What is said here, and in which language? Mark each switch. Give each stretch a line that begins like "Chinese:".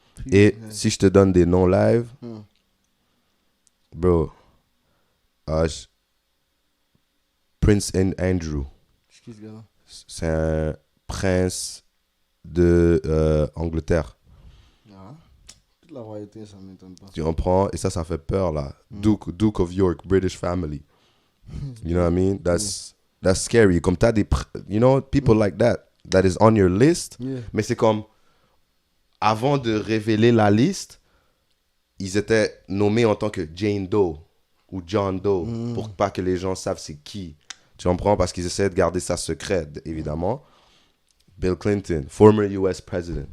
French: Et si je te donne des noms live, bro, Prince Andrew. C'est un prince de Angleterre. La royauté, ça m'étonne pas. Tu comprends? Et ça fait peur, là.
English: Duke of York, British family. You know what I mean? That's scary. Comme t'as des... You know, people like that is on your list. Yeah.
French: Mais c'est comme... Avant de révéler la liste, ils étaient nommés en tant que Jane Doe ou John Doe pour pas que les gens savent c'est qui. Tu comprends? Parce qu'ils essaient de garder ça secret, évidemment.
English: Bill Clinton, former US president.